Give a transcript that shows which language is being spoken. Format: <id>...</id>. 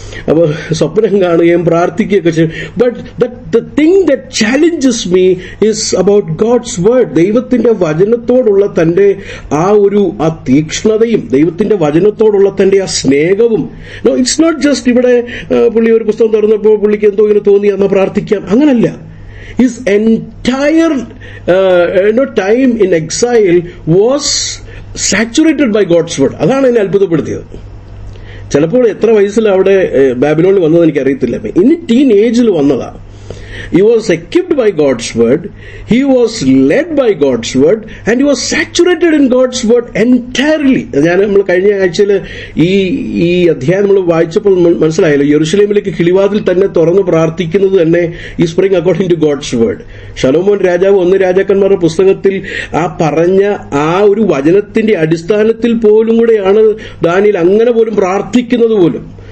<ml>അപ്പോൾ സ്വപ്നം കാണുകയും പ്രാർത്ഥിക്കുകയൊക്കെ ചെയ്യും.</ml> <en>But the thing that challenges me is about God's word.</en> <ml>ദൈവത്തിന്റെ വചനത്തോടുള്ള തന്റെ ആ തീക്ഷ്ണതയും ദൈവത്തിന്റെ വചനത്തോടുള്ള തന്റെ ആ സ്നേഹവും.</ml> <en>it's not just</en> <ml>ഇവിടെ പുള്ളി ഒരു പുസ്തകം തുറന്നപ്പോൾ പുള്ളിക്ക് എന്തോ ഇങ്ങനെ തോന്നി എന്നാൽ പ്രാർത്ഥിക്കാം, അങ്ങനല്ല.</ml> <en>His entire time in exile was saturated by God's word.</en> <ml>അതാണ് എന്നെ അത്ഭുതപ്പെടുത്തിയത്. ചിലപ്പോൾ എത്ര വയസ്സിൽ അവിടെ ബാബിലോണിൽ വന്നത് എനിക്കറിയത്തില്ല. ഇനി ടീൻ ഏജിൽ വന്നതാ.</ml> <en>He was equipped by God's word, he was led by God's word, and he was saturated in God's word entirely.</en> <ml>നമ്മൾ കഴിഞ്ഞ ആഴ്ചയിൽ ഈ അധ്യായം നമ്മൾ വായിച്ചപ്പോൾ മനസ്സിലായല്ലോ, യെരുശലേമിലേക്ക് കിളിവാതിൽ തന്നെ തുറന്ന് പ്രാർത്ഥിക്കുന്നത് തന്നെ ഈ spring</ml> <en>According to God's word.</en> <ml>ശലോമോൻ രാജാവ് 1 രാജാക്കന്മാരുടെ പുസ്തകത്തിൽ ആ പറഞ്ഞ ആ ഒരു വചനത്തിന്റെ അടിസ്ഥാനത്തിൽ പോലും കൂടെയാണ് ദാനിയേൽ അങ്ങനെ പോലും പ്രാർത്ഥിക്കുന്നത് പോലും.</ml>